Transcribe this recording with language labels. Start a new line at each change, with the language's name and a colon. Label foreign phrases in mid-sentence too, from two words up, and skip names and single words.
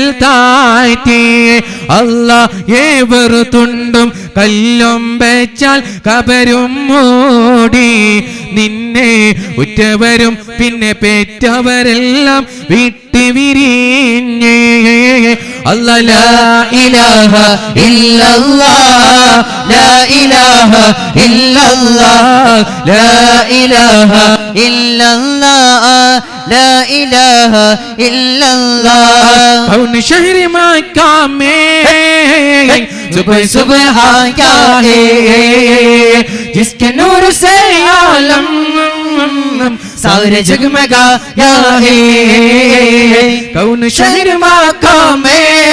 Malayalam: താഴ്ത്തി അല്ലാഹ് ഏവറുത്തുണ്ടും കല്ലും വെച്ചാൽ കബരും മൂടി നിന്നെ ഉറ്റവരും പിന്നെ പെറ്റവരെല്ലാം വിട്ട് വിരിഞ്ഞേ അല്ലാഹ്
Arabic: لا إله إلا الله لا إله إلا الله لا إله إلا الله لا إله إلا الله
Urdu: کون شہر مکہ میں صبح صبح آیا ہے جس کے نور سے عالم سارے جگمگایا ہے کون شہر مکہ میں